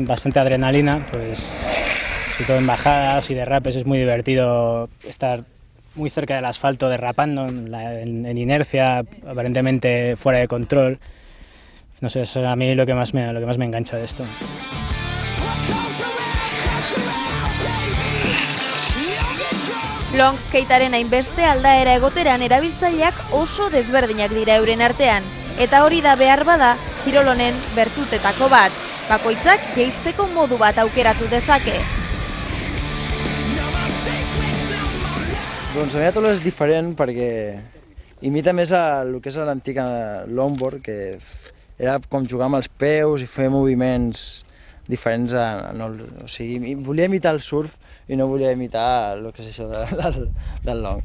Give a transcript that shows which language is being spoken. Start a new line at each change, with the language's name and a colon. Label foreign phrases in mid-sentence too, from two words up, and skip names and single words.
Spanish: bastante adrenalina, pues sobre todo en bajadas y derrapes es muy divertido estar muy cerca del asfalto derrapando en inercia, aparentemente fuera de control. No sé, eso es a mí lo que más me engancha de esto.
Basque: Long skatearen hainbeste aldaera egoteran erabiltzaileak oso desberdinak dira euren artean. Eta hori da behar bada, kirol honen bertutetako bat. Bakoitzak jeisteko modu bat aukeratu dezake.
Catalan: Doncs el mètode és diferent perquè imita més el que és l'antic longboard, que era com jugar amb els peus i fer moviments diferents. O sigui, volia imitar el surf i no volia imitar el que és això del long.